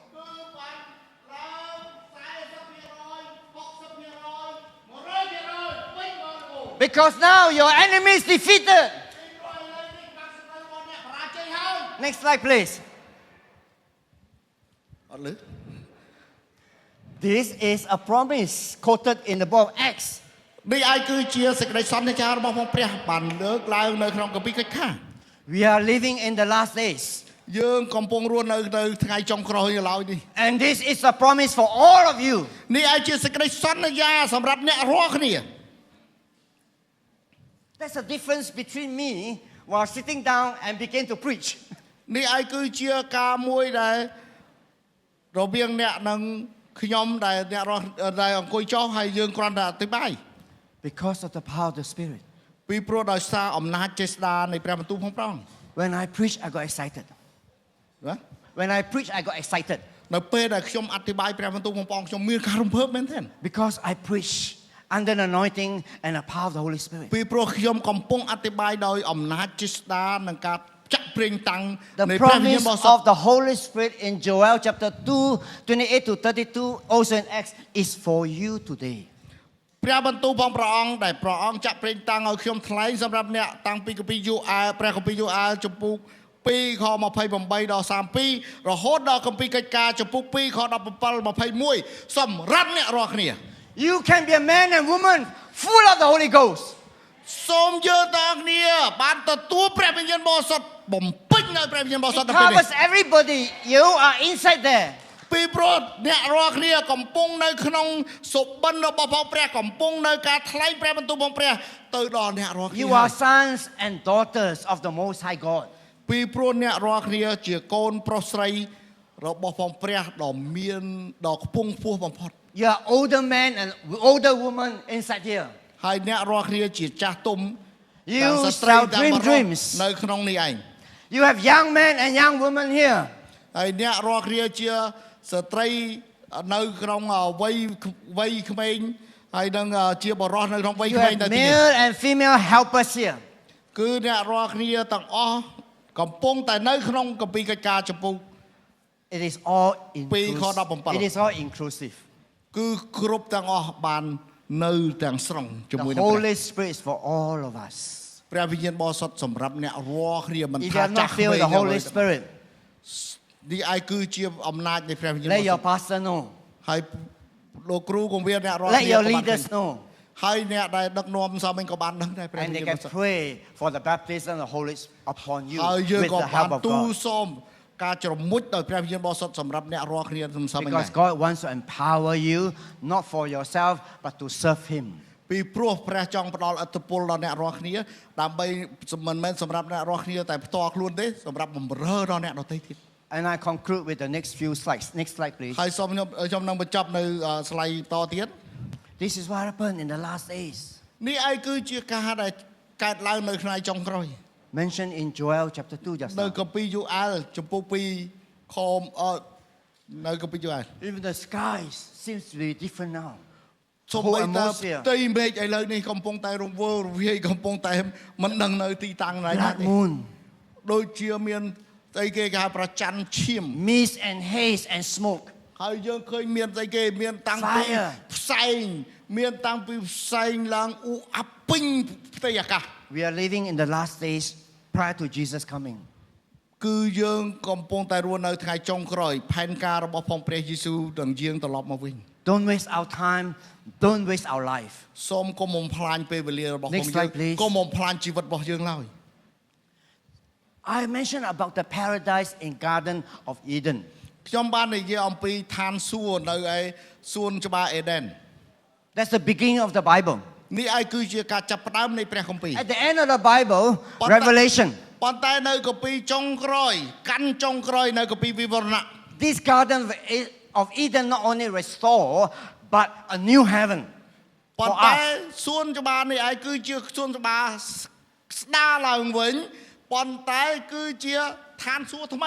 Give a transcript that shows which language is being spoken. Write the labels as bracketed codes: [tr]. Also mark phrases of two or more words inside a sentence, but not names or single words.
[en] Because now your enemy is defeated. Next slide, please. [km] អត់លឺ [en] This is a promise quoted in the book of Acts. [km] នេះឯងគឺជាសេចក្តីសន្យារបស់ព្រះបានលើកឡើងនៅក្នុងគម្ពីរកិច្ចការ [en] We are living in the last days. [km] យើងកំពុងរស់នៅថ្ងៃចុងក្រោយឡើយនេះ [en] And this is a promise for all of you. [km] នេះឯងជាសេចក្តីសន្យាសម្រាប់អ្នករាល់គ្នា [en] There's a difference between me while sitting down and begin to preach. [km] នេះឯងគឺជាការមួយដែលរវាងអ្នកនិងខ្ញុំដែលអ្នករាល់ដែលអង្គុយចុះហើយយើងគ្រាន់តែអធិប្បាយ [en] Because of the power of the Spirit. [km] ពីព្រោះដោយសារអំណាចចេស្តានៃព្រះបន្ទូលផងប្រង [en] When I preach, I got excited. [km] ណា [en] When I preach, I got excited. [km] នៅពេលដែលខ្ញុំអធិប្បាយព្រះបន្ទូលផងប្រងខ្ញុំមានការរំភើបមែនទេ [en] Because I preach under the anointing and the power of the Holy Spirit. [km] ពីព្រោះខ្ញុំកំពុងអធិប្បាយដោយអំណាចចេស្តានិងការចាក់ប្រេងតាំង [en] The [km] នៃព្រះវិញ្ញាណ [en] promise [km] បរិសុទ្ធ [en] of the Holy Spirit in Joel chapter 2, 28 to 32, also in Acts, is for you today. [km] ព្រះបន្ទូលផងព្រះអង្គដែលព្រះអង្គចាក់ប្រេងតាំងឲ្យខ្ញុំថ្លែងសម្រាប់អ្នកតាំងពីគម្ពីរយូអែលព្រះគម្ពីរយូអែលចំពុក2ខ28ដល់32រហូតដល់គម្ពីរកិច្ចការចំពុក2ខ17 21សម្រាប់អ្នករាល់គ្នា [en] You can be a man and woman full of the Holy Ghost. [km] សូមយើងទាំងគ្នាបានទទួលព្រះវិញ្ញាណបរិសុទ្ធបំពេញនៅព្រះវិញ្ញាណបរិសុទ្ធ [en] It [km] ទៅពេលនេះ [en] covers everybody. You are inside there. [km] ពីព្រោះអ្នករាល់គ្នាកំពុងនៅក្នុងសុបិនរបស់ផងព្រះកំពុងនៅការថ្លែងព្រះបន្ទូលផងព្រះទៅដល់អ្នករាល់គ្នា [en] You are sons and daughters of the Most High God. [km] ពីព្រោះអ្នករាល់គ្នាជាកូនប្រុសស្រីរបស់ផងព្រះដ៏មានដ៏ខ្ពង់ខ្ពស់បំផុត [en] You are older men and older women inside here. [km] ហើយអ្នករាល់គ្នាជាចាស់ទុំ [en] You [km] ទាំងស្ត្រី [en] shall [km] ទាំង [en] dream [km] បុរស [en] dreams. [km] នៅក្នុងនេះឯង [en] You have young men and young women here. [km] ហើយអ្នករាល់គ្នាជាស្ត្រីនៅក្នុងវ័យក្មេងហើយនឹងជាបុរសនៅក្នុងវ័យ [en] You [km] ក្មេង [en] have [km] ទៅទីនេះ [en] male and female helpers here. [km] គឺអ្នករាល់គ្នាទាំងអស់កំពុងតែនៅក្នុងគម្ពីរកិច្ចការចំពុក [en] It is all [km] 2ខ17 [en] It is all inclusive. [km] គឺគ្រប់ទាំងអស់បាននៅទាំងស្រុងជាមួយ [en] The [km] នឹងព្រះ [en] Holy Spirit is for all of us. [km] ព្រះវិញ្ញាណបរិសុទ្ធសម្រាប់អ្នករាល់គ្នាមិន [en] If you [km] ថា [en] have [km] ចា [en] not [km] ស់ [en] filled [km] វ័យ [en] the Holy Spirit, [km] នេះឯងគឺជាអំណាចនៃព្រះវិញ្ញាណប [en] let [km] រិសុ [en] your [km] ទ្ធ [en] pastor know. [km] ហើយលោកគ្រូកងវាអ្នករាល់ [en] Let [km] គ្នា [en] your [km] ក៏បាន [en] leaders know. [km] ហើយអ្នកដែលដឹកនាំសាមិញក៏បានដឹងដែរព្រះវិ [en] And [km] ញ្ញា [en] they [km] ណប [en] can [km] រិសុទ្ធ [en] pray for the baptism of the Holy Spirit upon you [km] ហើយយើង [en] with [km] ក៏ [en] the [km] បាន [en] help of [km] ទូ [en] God. [km] សូមការជ្រមុជដោយព្រះវិញ្ញាណបរិសុទ្ធសម្រាប់អ្នករាល់គ្នាសំសាមិញដែរ [en] Because God wants to empower you, not for yourself, but to serve Him. [km] ពីព្រោះព្រះចង់ផ្ដល់ឥទ្ធិពលដល់អ្នករាល់គ្នាដើម្បីមិនមែនសម្រាប់អ្នករាល់គ្នាតែផ្ទាល់ខ្លួនទេសម្រាប់បម្រើដល់អ្នកដទៃទៀត [en] And I conclude with the next few slides. Next slide, please. [km] ហើយសូមខ្ញុំនឹងបញ្ចប់នៅស្លាយតទៀត [en] This is what happened in the last days. [km] នេះឯងគឺជាការដែលកើតឡើងនៅថ្ងៃចុងក្រោយ [en] mentioned in Joel chapter 2 just [km] នៅ [en] now. [km] កាពីយូអែលចំពោះ2ខនៅកាពីយូអែល [en] Even the skies seems to be different now. [km] សូម [en] Whole [km] បីតា [en] atmosphere. [km] ផ្ទៃមេឃឥឡូវនេះកំពុងតែរង្វើរវាយកំពុងតែមិនដឹងនៅទីតាំងណា [en] Blood [km] ទេ [en] moon, [km] ដូចជាមានស្អីគេហៅប្រច័ណ្ឌឈាម [en] mist and haze and smoke. [km] ហើយយើងឃើញមានស្អីគេមានតាំងពី [en] Fire. [km] ផ្សែងមានតាំងពីផ្សែងឡើងអ៊ូអាប់ពេញផ្ទៃអាកាស [en] We are living in the last days prior to Jesus coming. [km] គឺយើងកំពុងតែរស់នៅថ្ងៃចុងក្រោយផែនការរបស់ផងព្រះយេស៊ូវនឹងយាងត្រឡប់មកវិញ [en] Don't waste our time. Don't waste our life. [km] សូមកុំបំផ្លាញពេលវេលារបស់ផង [en] Next [km] យើង [en] slide, please. [km] កុំបំផ្លាញជីវិតរបស់យើងឡើយ [en] I mentioned about the paradise in Garden of Eden. [km] ខ្ញុំបាននិយាយអំពីឋានសួគ៌នៅឯសួនច្បារអេដេន [en] That's the beginning of the Bible. [km] នេះឯងគឺជាការចាប់ផ្ដើមនៃព្រះគម្ពីរ [en] At the end of the Bible, But- Revelation. [km] ប៉ុន្តែនៅកាពីចុងក្រោយកាន់ចុងក្រោយនៅកាពីវិវរណៈ [en] This Garden of Eden not only restore, but a new heaven [km] ប៉ុ [en] for [km] ន្តែ [en] us. [km] សួនច្បារនេះឯងគឺជាសួនច្បារស្ដារឡើងវិញប៉ុន្តែគឺជាឋានសួគ៌ថ្មី